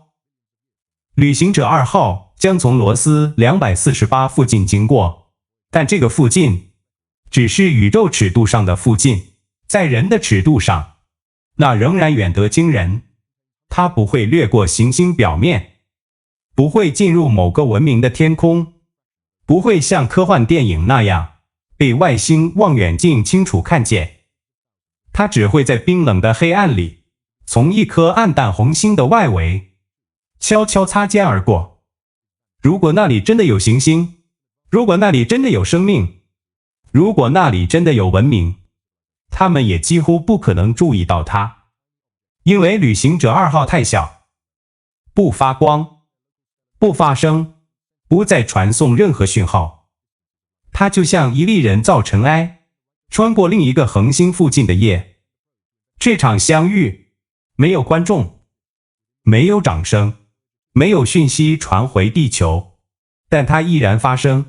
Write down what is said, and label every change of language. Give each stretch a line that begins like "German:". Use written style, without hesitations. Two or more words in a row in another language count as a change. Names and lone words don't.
Chinese: 旅行者2號將從羅斯248附近經過，但這個附近只是宇宙尺度上的附近，在人的尺度上，那仍然遠得驚人。它不會掠過行星表面，不會進入某個文明的天空，不會像科幻電影那樣被外星望遠鏡清楚看見。它只會在冰冷的黑暗裡，從一顆暗淡紅星的外圍悄悄擦肩而過。如果那裡真的有行星，如果那裡真的有生命，如果那裡真的有文明，他們也幾乎不可能注意到它，因為旅行者2號太小，不發光，不發聲，不再傳送任何訊號。它就像一粒人造塵埃，穿過另一個恆星附近的夜。這場相遇沒有觀眾，沒有掌聲，沒有訊息傳回地球，但它依然發生。